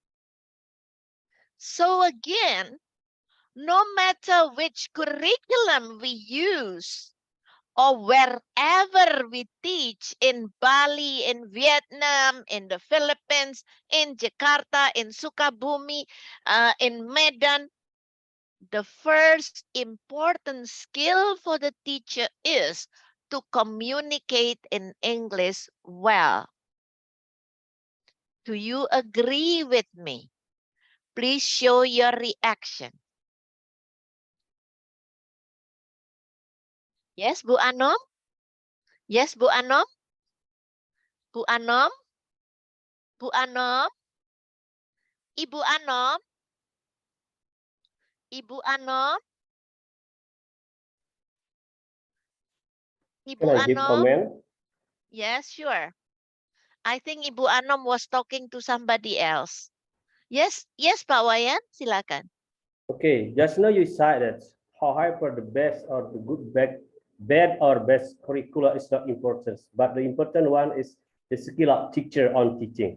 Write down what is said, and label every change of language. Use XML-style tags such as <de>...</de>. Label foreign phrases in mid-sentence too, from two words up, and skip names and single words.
<en>So again, no matter which curriculum we use or wherever we teach, in Bali, in Vietnam, in the Philippines, in Jakarta, in Sukabumi, in Medan, the first important skill for the teacher is to communicate in English well. Do you agree with me? Please show your reaction. Yes, Bu Anom? Yes, Bu Anom? Bu Anom? Bu Anom? Ibu Anom? Ibu Anom? Ibu Can I give Anom? comment? Yes, sure. I think Ibu Anom was talking to somebody else. Yes, yes, Pak Wayan, silakan. Okay, just now you said that, however, the best or the good, bad or best curricula is not important, but the important one is the skill of teacher on teaching.</en>